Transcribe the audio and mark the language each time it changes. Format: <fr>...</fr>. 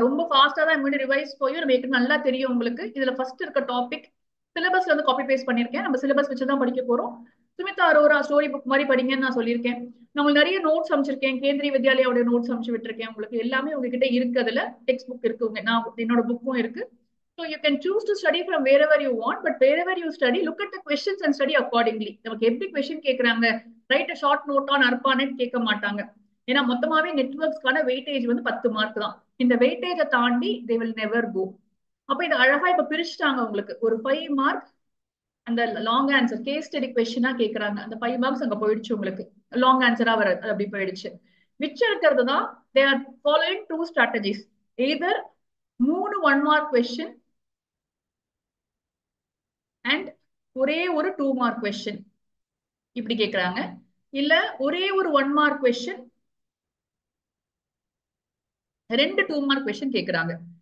<ta>ரொம்ப ஃபாஸ்டா தான் முன்னாடி ரிவைஸ் போய் நம்ம நல்லா தெரியும் உங்களுக்கு. இதுல ஃபர்ஸ்ட் இருக்க டாபிக் சிலபஸ்ல வந்து காப்பி பேஸ்ட் பண்ணிருக்கேன். நம்ம சிலபஸ் வச்சு தான் படிக்க போறோம். சுமிதா அரோரா ஸ்டோரி புக் மாதிரி படிங்கன்னு நான் சொல்லியிருக்கேன். நான் உங்களுக்கு நிறைய நோட்ஸ் அமைச்சிருக்கேன். கேந்திரிய வித்யாலயோட நோட்ஸ் அமைச்சு விட்டுருக்கேன். உங்களுக்கு எல்லாமே உங்ககிட்ட இருக்கு. அதுல டெக்ஸ்ட் புக் இருக்கு. நான் என்னோட புக்கும் இருக்கு.</ta> <en>So you can choose to study from wherever you want, but wherever you study, look at the questions and study accordingly.</en> <ta>நமக்கு எப்படி கொஸ்டின் கேக்குறாங்க,</ta> <en>write a short note on ARPANET</en> <ta>கேட்க மாட்டாங்க. ஏன்னா மொத்தமாவே நெட்ஒர்க்ஸ்க்கான வெயிட்டேஜ் வந்து 10 மார்க் தான். இந்த வெயிட்டேஜை தாண்டி</ta> <en>they will never go.</en> <ta>அப்ப இது அழகா இப்ப பிரிச்சுட்டாங்க உங்களுக்கு. ஒரு 5 மார்க் அந்த லாங் ஆன்சர் கேஸ் ஸ்டடி கொஸ்டினா கேக்குறாங்க. அந்த 5 மார்க்ஸ் அங்க போயிடுச்சு உங்களுக்கு. லாங் ஆன்சரா வராது, அது அப்படி போயிடுச்சு. மிச்சம் இருக்கிறது தான்</ta> <en>they are following two strategies.</en> <ta>either 3 1 mark question and ஒரே ஒரு 2 மார்க் கொஸ்டின் இப்படி கேக்குறாங்க. இல்ல ஒரே ஒரு 1 மார்க் கொஸ்டின் 2 2 மார்க் கொஸ்டின் கேக்குறாங்க.</ta>